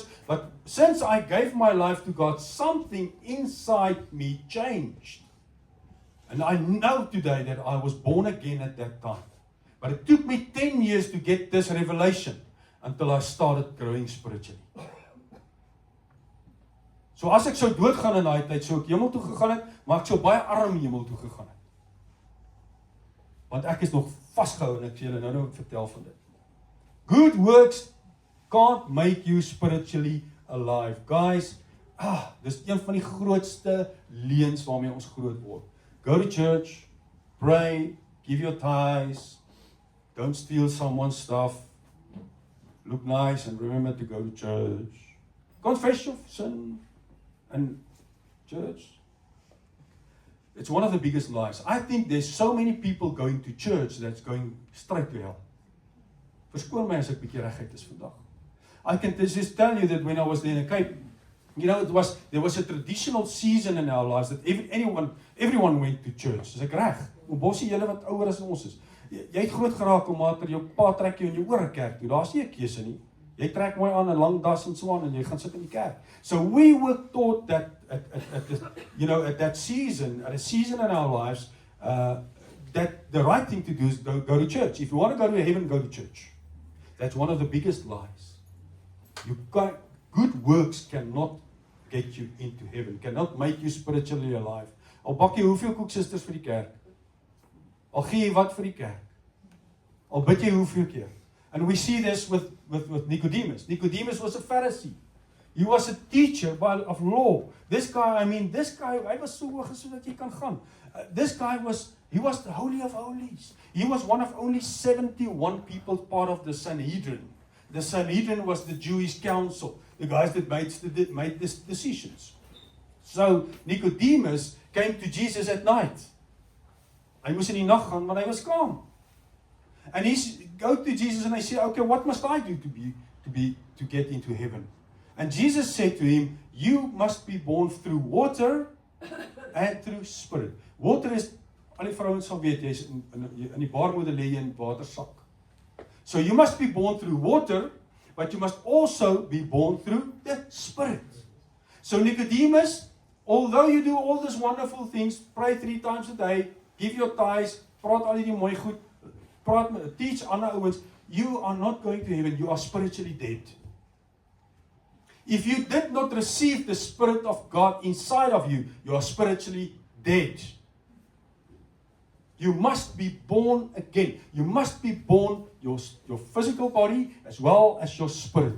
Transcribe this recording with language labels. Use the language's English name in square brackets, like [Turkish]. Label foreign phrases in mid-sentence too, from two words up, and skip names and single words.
[English] But since I gave my life to God, something inside me changed. And I know today that I was born again at that time. But it took me 10 years to get this revelation until I started growing spiritually. [Afrikaans] So as ek sou doodgaan in daai tyd, sou ek hemel toe gegaan het, maar ek sou baie arm hemel toe gegaan het. Want ek is nog vasgehou en ek sê julle nou vertel van dit. [English] Good works can't make you spiritually alive. Guys, [Afrikaans] dis een van die grootste leuns waarmee ons groot word. [English] Go to church, pray, give your tithes, don't steal someone's stuff, look nice and remember to go to church. Confess your sin and church. It's one of the biggest lies. I think there's so many people going to church that's going straight to hell. [Afrikaans] Verskoon my as ek bietjie reguit is vandag. [English] I can just tell you that when I was there in the Cape, there was a traditional season in our lives that everyone went to church. [Afrikaans] Dis ek reg. Bossie, julle wat ouer as ons is. Jy het groot geraak om maar jou pa trek jou in jou ore kerk toe. Daar's nie 'n keuse nie. Jy trek mooi aan 'n lang das en so aan en jy gaan sit in die kerk. [English] So we were taught that at that season, at a season in our lives, that the right thing to do is go to church. If you want to go to heaven, go to church. That's one of the biggest lies. Good works cannot get you into heaven, cannot make you spiritually alive. [Afrikaans] Al bak jy hoeveel koeksisters vir die kerk? Al gee jy wat vir die kerk? Al bid jy hoeveel keer? [English] And we see this with Nicodemus. Nicodemus was a Pharisee. He was a teacher of law. This guy, [Afrikaans] hy was so hoog so dat jy kan gaan. [English] This guy was the Holy of Holies. He was one of only 71 people part of the Sanhedrin. The Sanhedrin was the Jewish council, the guys that made these decisions. So Nicodemus came to Jesus at night. [Afrikaans] Hy moes in die nag gaan, maar hy was skaam. [English] And he go to Jesus and I say, okay, what must I do to get into heaven? And Jesus said to him, you must be born through water and through spirit. [Afrikaans] Water is, al die vrouens sal weet, jy is in die baarmoeder lê jy in watersak. [English] So you must be born through water, but you must also be born through the spirit. So Nicodemus, although you do all these wonderful things, pray 3 times a day, give your tithes, [Afrikaans] praat al die mooi goed, teach ander ouens, [English] you are not going to heaven, you are spiritually dead. If you did not receive the Spirit of God inside of you, you are spiritually dead. You must be born again. You must be born your physical body as well as your spirit.